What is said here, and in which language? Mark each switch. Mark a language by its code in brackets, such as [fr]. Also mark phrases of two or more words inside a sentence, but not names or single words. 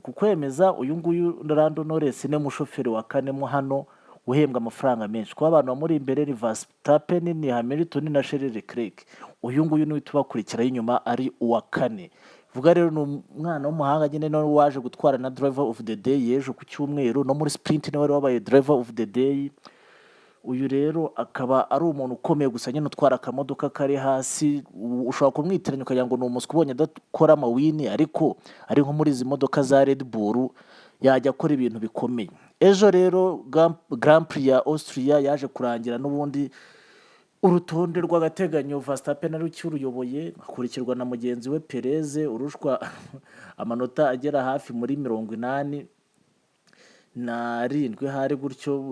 [rw] Kukwemeza uyu nguyu Lando Norris ni umushoferi wa 4 mo hano uhembwa amafaranga menshi, kuko abantu bamuri imbere ni Verstappen, ni Hamilton na Charles Leclerc. Uyu nguyu ni tubakurikira inyuma ari uwa 4. Vuga rero ni umwana w'umuhanga nyine, no waje gutwara na [en] driver of the day [rw] yejo ku cyumweru, no muri sprint ni wari wabaye [en] driver of the day. [rw] Uyu rero akaba ari umuntu ukomeye gusa nyine utwara akamodoka kari hasi, ushobora kumwitiranya ukagira ngo ni umuswa ubonye adakora amawini, ariko ari nko muri izi modoka za Red Bull yajya akora ibintu bikomeye. Ejo rero Grand Prix ya Austria yaje kurangira, n'ubundi urutonde rw'agateganyo Verstappen ari cyuruyoboye, akurikirwa na mugenzi we Perez urushwa amanota agera hafi muri 87 hari gutyo.